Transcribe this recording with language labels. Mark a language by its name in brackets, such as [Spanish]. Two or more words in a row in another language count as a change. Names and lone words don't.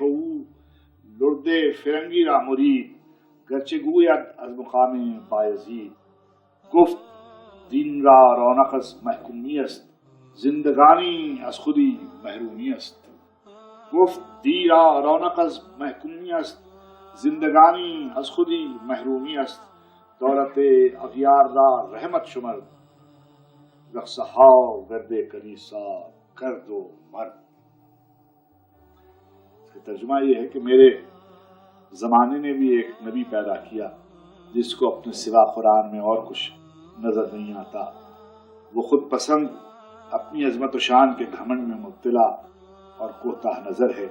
[Persian] او لرد فرنگی را مرید، گرچه گوید از مقام بایزید، گفت دین را رونق از محکومی است، زندگانی از خودی محرومی است، گفت دی را رونق از محکومی است، زندگانی از خودی محرومی است، دولت اغیار را رحمت شمرد، رقص ها گرد کلیسا کرد و مرد۔ [Urdu] اس کا ترجمہ یہ ہے کہ میرے زمانے نے بھی ایک نبی پیدا کیا جس کو اپنے سوا قرآن میں اور کچھ نظر نہیں آتا، وہ خود پسند، اپنی عظمت و شان کے گھمنڈ میں مبتلا اور کوتاہ نظر ہے،